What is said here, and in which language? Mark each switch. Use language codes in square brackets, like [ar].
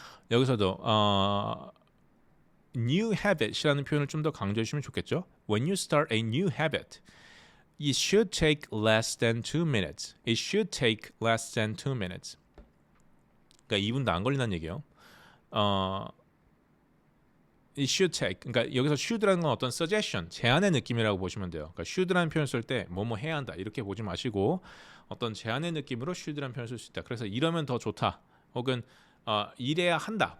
[ko] 여기서도 new habit이라는 표현을 좀 더 강조해 주시면 좋겠죠? [en] When you start a new habit, it should take less than 2 minutes. It should take less than 2 minutes. [ko] 그러니까 2분도 안 걸린다는 얘기예요. [en] It should take. [ko] 그러니까 여기서 should라는 건 어떤 suggestion, 제안의 느낌이라고 보시면 돼요. 그러니까 should라는 표현 쓸 때 뭐뭐 해야 한다 이렇게 보지 마시고 어떤 제안의 느낌으로 should라는 표현을 쓸 수 있다. 그래서 이러면 더 좋다. 혹은 이래야 한다.